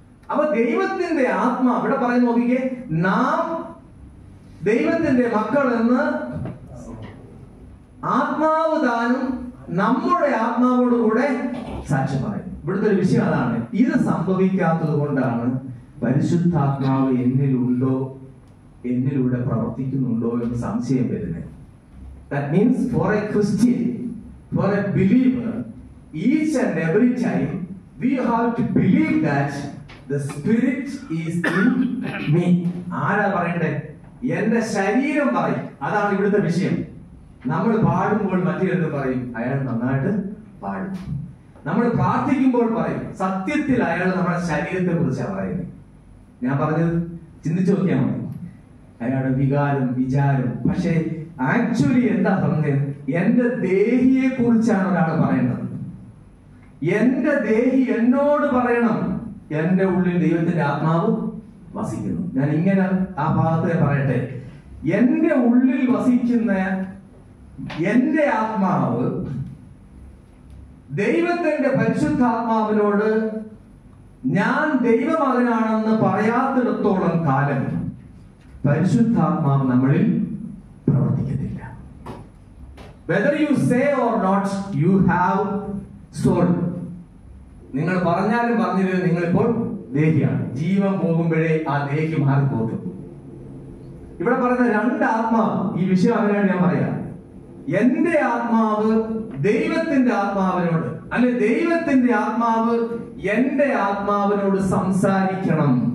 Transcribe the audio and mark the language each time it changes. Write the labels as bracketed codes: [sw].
[ml] അപ്പൊ ദൈവത്തിന്റെ ആത്മാ ഇവിടെ പറയുന്ന നോക്കിക്കേ, നാം ദൈവത്തിന്റെ മക്കൾ എന്ന് ആത്മാവ് താനും നമ്മുടെ ആത്മാവോടുകൂടെ സാക്ഷ്യം പറയും. ഇവിടുത്തെ ഒരു വിഷയം അതാണ്. ഇത് സംഭവിക്കാത്തത് കൊണ്ടാണ് പരിശുദ്ധാത്മാവ് എന്നിലുണ്ടോ, എന്നിലൂടെ പ്രവർത്തിക്കുന്നുണ്ടോ എന്ന് സംശയം വരുന്നത്. [en] That means for a Christian, for a believer, each and every time we have to believe that the Spirit is in me. [ml] ആരാ പറയണ്ടേ? എന്റെ ശരീരം പറയും. അതാണ് ഇവിടുത്തെ വിഷയം. നമ്മൾ പാടുമ്പോൾ മറ്റേത് പറയും, അയാൾ നന്നായിട്ട് പാടും. നമ്മൾ പ്രാർത്ഥിക്കുമ്പോൾ പറയും, സത്യത്തിൽ അയാൾ നമ്മുടെ ശരീരത്തെ കുറിച്ചാണ് പറയുന്നത്. ഞാൻ പറഞ്ഞത് ചിന്തിച്ചു നോക്കിയാൽ മതി. അയാളുടെ വികാരം വിചാരം. പക്ഷെ ആക്ച്വലി എന്താ പറഞ്ഞത്? എന്റെ ദേഹിയെ കുറിച്ചാണ് ഒരാൾ പറയുന്നത്. എന്റെ ദേഹി എന്നോട് പറയണം എന്റെ ഉള്ളിൽ ദൈവത്തിന്റെ ആത്മാവ് വസിക്കുന്നു. ഞാൻ ഇങ്ങനെ ആ ഭാഗത്തെ പറയട്ടെ. എന്റെ ഉള്ളിൽ വസിക്കുന്ന എന്റെ ആത്മാവ് ദൈവത്തിന്റെ പരിശുദ്ധാത്മാവിനോട് ഞാൻ ദൈവമകനാണെന്ന് പറയാത്തിടത്തോളം കാലം പരിശുദ്ധാത്മാവ് നമ്മളിൽ പ്രവർത്തിക്കത്തില്ല. [en] Whether you say or not, you have soul. [ml] നിങ്ങൾ പറഞ്ഞാലും പറഞ്ഞില്ലെങ്കിലും നിങ്ങളിപ്പോൾ ദേഹിയാണ്. ജീവൻ പോകുമ്പോഴേ ആ ദേഹി മാറിപ്പോകും. ഇവിടെ പറയുന്ന 2 ആത്മാവ്. ഈ വിഷയം അങ്ങനെയാണ് ഞാൻ പറയാം. എന്റെ ആത്മാവ് ദൈവത്തിന്റെ ആത്മാവിനോട്, അല്ലെ ദൈവത്തിന്റെ ആത്മാവ് എന്റെ ആത്മാവിനോട് സംസാരിക്കണം.